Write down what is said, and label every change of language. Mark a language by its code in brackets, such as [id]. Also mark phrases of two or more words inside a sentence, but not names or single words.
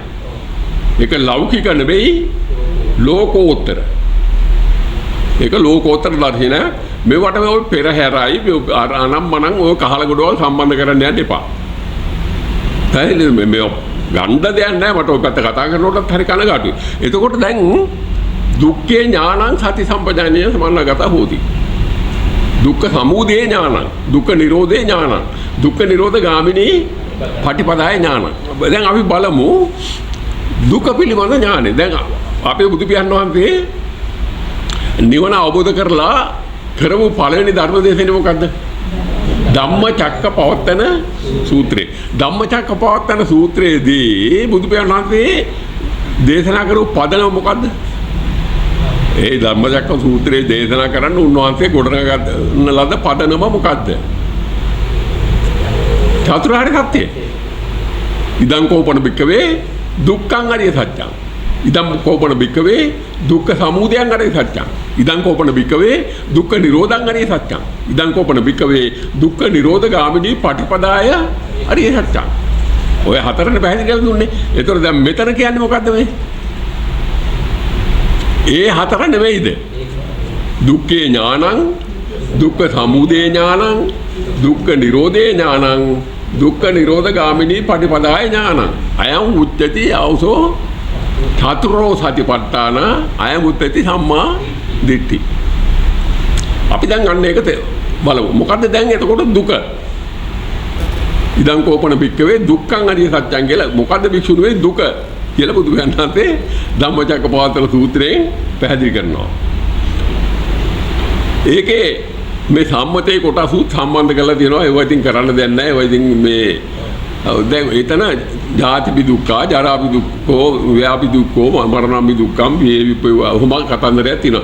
[si] ඒක ලෞකික නෙවෙයි, ලෝකෝත්තර. ඒක ලෝකෝත්තර දර්ශනය. මේවට මේ පෙරහැරයි අනම්මනම් ඔය කහල ගොඩවල් සම්බන්ධ කරන්න යන්න එපා. පැහැදිලිද? මේ ගණ්ඩ දෙයක් නැහැ. මට ඔය පැත්ත කතා කරනකොටත් හරි කනගාටුයි. [pi] එතකොට දැන් දුක්ඛේ ඥානං සති සම්පජාඤ්ඤේන සමන්නාගතා හෝති. දුක්ඛ සමුදය ඥානං, දුක්ඛ නිරෝධේ ඥානං, දුක්ඛ නිරෝධ ගාමිනී පටිපදාය ඥානං. [si] දැන් අපි බලමු දුක පිළිබඳ ඥානෙ. දැන් අපේ බුදු පියාණන් වහන්සේ නිවන අවබෝධ කරලා කරපු පළවෙනි ධර්ම දේශනේ මොකද්ද? ධම්මචක්කපවත්තන සූත්‍රය. ධම්මචක්කපවත්තන සූත්‍රයේදී බුදු පියාණන් වහන්සේ දේශනා කරපු පදනම මොකද්ද? ඒ ධම්මචක්ක සූත්‍රයේ දේශනා කරන්න උන්වහන්සේ ගොඩනගන ලද පදනම මොකද්ද? චතුරාර්ය සත්‍යය. [pi] ඉදං කෝපන භික්ඛවේ දුක්ඛං අරිය සත්‍යං. ඉදං කෝපන භික්ඛවේ දුක්ඛ සමුදයං අරිය සත්‍යං. ඉදං කෝපන භික්ඛවේ දුක්ඛ නිරෝධං අරිය සත්‍යං. ඉදං කෝපන භික්ඛවේ දුක්ඛ නිරෝධ ගාමිනී පටිපදාය අරිය සත්‍යං. [si] ඔය හතරනේ පැහැදිලි කරලා දුන්නේ. ඒතකොට දැන් මෙතන කියන්නේ මොකද්ද මේ? ඒ හතර නෙවෙයිද? [pi] දුක්ඛේ ඥානං, දුක්ඛ සමුදය ඥානං, දුක්ඛ නිරෝධේ ඥානං, දුක්ඛ නිරෝධ ගාමිනී පටිපදාය ඥානං. අයං උච්චති ආවසෝ චතුරෝ සතිපට්ඨාන අයං උච්චති සම්මා දිට්ඨි. [si] අපි දැන් අන්න ඒක බලමු. මොකද්ද දැන් එතකොට දුක? [pi] ඉදං කෝපන භික්ඛවේ දුක්ඛං අරිය සත්‍යං [si] කියලා මොකද්ද භික්ෂුණුවේ දුක කියලා බුදු දහමේ ධම්මචක්කපවත්තන සූත්‍රයෙන් පැහැදිලි කරනවා. ඒකේ මේ සම්මතේ කොටසුත් සම්බන්ධ කරලා තියෙනවා. ඒවා ඉතින් කරන්න දෙයක් නැහැ. ඒවා ඉතින් මේ දැන් එතන [pi] ජාතිපි දුක්ඛ, ජරාපි දුක්ඛ, ව්‍යාපි දුක්ඛ, මරණාපි දුක්ඛම් [si] හොම කතන්දරයක් තියෙනවා.